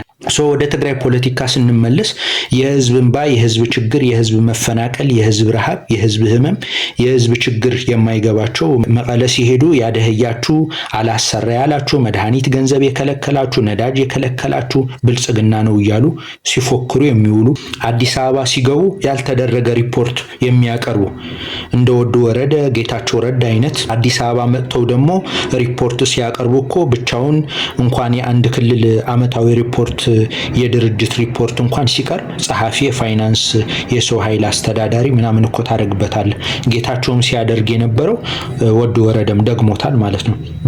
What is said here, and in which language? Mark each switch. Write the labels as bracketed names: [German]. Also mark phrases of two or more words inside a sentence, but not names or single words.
[Amharic] ወደ ትግራይ ፖለቲካ ስንመለስ የህዝብ እንባ፣ የህዝብ ችግር፣ የህዝብ መፈናቀል፣ የህዝብ ረሃብ፣ የህዝብ ህመም፣ የህዝብ ችግር የማይገባቸው መቀለ ሲሄዱ ያደህያችሁ፣ አላሰራ ያላችሁ፣ መድኃኒት ገንዘብ የከለከላችሁ፣ ነዳጅ የከለከላችሁ ብልጽግና ነው እያሉ ሲፎክሩ የሚውሉ አዲስ አበባ ሲገቡ ያልተደረገ ሪፖርት የሚያቀርቡ እንደ ወዱ ወረደ፣ ጌታቸው ረዳ አይነት አዲስ አበባ መጥተው ደግሞ ሪፖርት ሲያቀርቡ እኮ ብቻውን እንኳን የአንድ ክልል ዓመታዊ ሪፖርት የድርጅት ሪፖርት እንኳን ሲቀርብ ጸሐፊ፣ የፋይናንስ፣ የሰው ኃይል አስተዳዳሪ ምናምን እኮ ታደርግበታል። ጌታቸውም ሲያደርግ የነበረው ወዱ ወረደም ደግሞታል ማለት ነው።